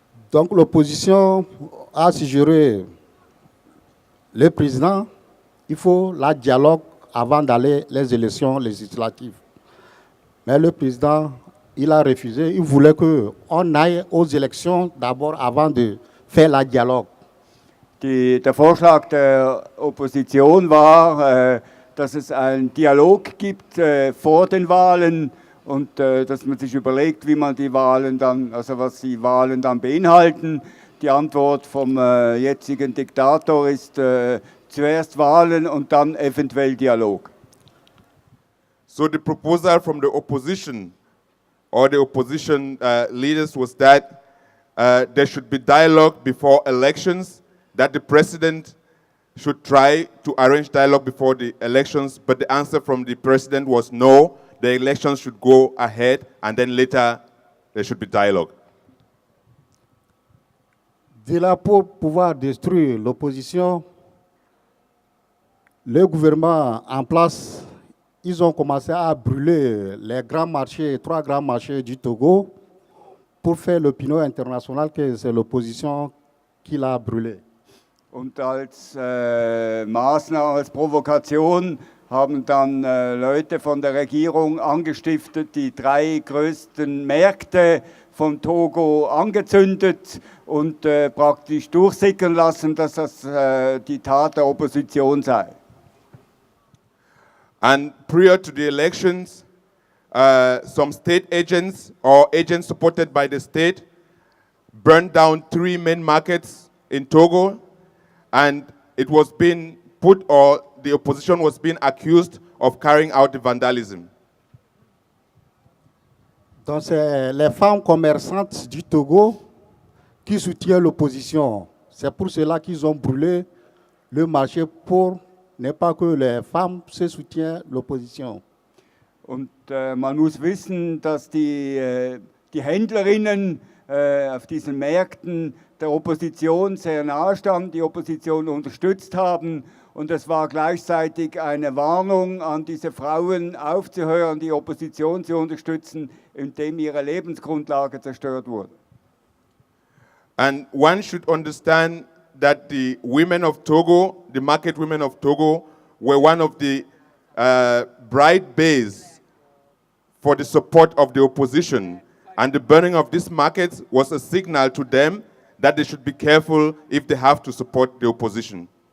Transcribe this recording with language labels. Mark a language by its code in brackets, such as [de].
[fr] Donc l'opposition a suggéré le président, il faut la dialogue avant d'aller les élections législatives. Mais le président, il a refusé. Il voulait qu'on aille aux élections d'abord avant de faire la dialogue. [de] Der Vorschlag der Opposition war, dass es einen Dialog gibt vor den Wahlen und dass man sich überlegt, wie man die Wahlen dann, also was die Wahlen dann beinhalten. Die Antwort vom jetzigen Diktator ist zuerst Wahlen und dann eventuell Dialog. [en] So the proposal from the opposition or the opposition leaders was that there should be dialogue before elections, that the president should try to arrange dialogue before the elections, but the answer from the president was no, the elections should go ahead and then later there should be dialogue. [fr] De là, pour pouvoir détruire l'opposition, le gouvernement en place, ils ont commencé à brûler les grands marchés, 3 grands marchés du Togo, pour faire l'opinion internationale que c'est l'opposition qui l'a brûlé. [de] Und als Maßnahme, als Provokation haben dann Leute von der Regierung angestiftet, die 3 größten Märkte von Togo angezündet und praktisch durchsickern lassen, dass das die Tat der Opposition sei. [en] And prior to the elections, some state agents or agents supported by the state burned down 3 main markets in Togo, and it was being put, or the opposition was being accused of carrying out the vandalism. [fr] Donc c'est les femmes commerçantes du Togo qui soutiennent l'opposition. C'est pour cela qu'ils ont brûlé le marché pour ne pas que les femmes se soutiennent l'opposition. [de] Und man muss wissen, dass die Händlerinnen auf diesen Märkten der Opposition sehr nahe standen, die Opposition unterstützt haben. Und es war gleichzeitig eine Warnung an diese Frauen, aufzuhören, die Opposition zu unterstützen, indem ihre Lebensgrundlage zerstört wurde. [en] And one should understand that the women of Togo, the market women of Togo, were one of the bright bays for the support of the opposition. And the burning of these markets was a signal to them that they should be careful if they have to support the opposition.